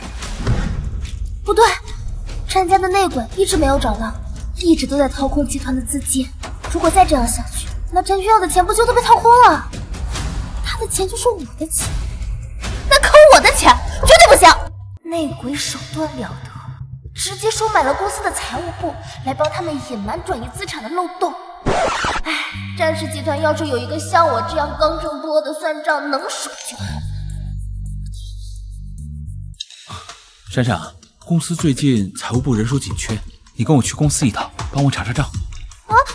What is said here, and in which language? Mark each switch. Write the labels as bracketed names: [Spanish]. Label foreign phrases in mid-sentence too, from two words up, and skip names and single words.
[Chinese] 不對，戰家的內鬼一直沒有找到，一直都在掏空集團的資金。如果再這樣下去， 那占军要的钱不就都被掏空了？他的钱就是我的钱，那抠我的钱绝对不行！内鬼手段了得，直接收买了公司的财务部，来帮他们隐瞒转移資產的漏洞。唉，占氏集團要是有一個像我這樣剛正不阿的算賬能手就好。閃閃，公司最近財務部人手緊缺，你跟我去公司一趟，幫我查查賬。啊，